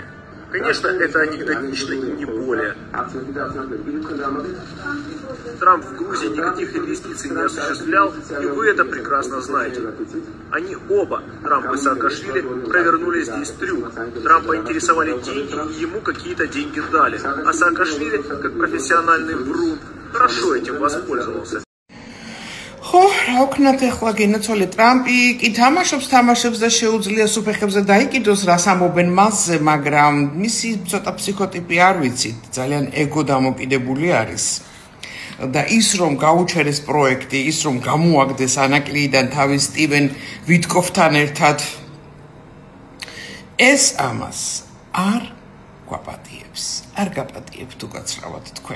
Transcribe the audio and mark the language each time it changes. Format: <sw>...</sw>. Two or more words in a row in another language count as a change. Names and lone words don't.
<ru>Конечно, это анекдотично и не более. Трамп в Грузии никаких инвестиций не осуществлял, и вы это прекрасно знаете. Они оба, Трамп и Саакашвили, провернули здесь трюк. Трампа интересовали деньги, и ему какие-то деньги дали. А Саакашвили, как профессиональный врун, хорошо этим воспользовался.</ru> <ka>ხო, რა ვქნათ ახლა გენაცვალე ტრამპი კი თამაშობს და შეუძლია სუფეხებზე დაიკიდოს რას ამობენ მასზე, მაგრამ მისი ცოტა ფსიქოტიპი არ ვიცით, ძალიან ეგო დამოკიდებული არის. და ის რომ გაუჩერეს პროექტი, ის რომ გამოაგდეს ანაკლიიდან თავის სტივენ ვიტკოფთან ერთად, ეს ამას არ გვაპატიებს, არ გაპატიებს თუ გაცრავად თქვენ.</ka>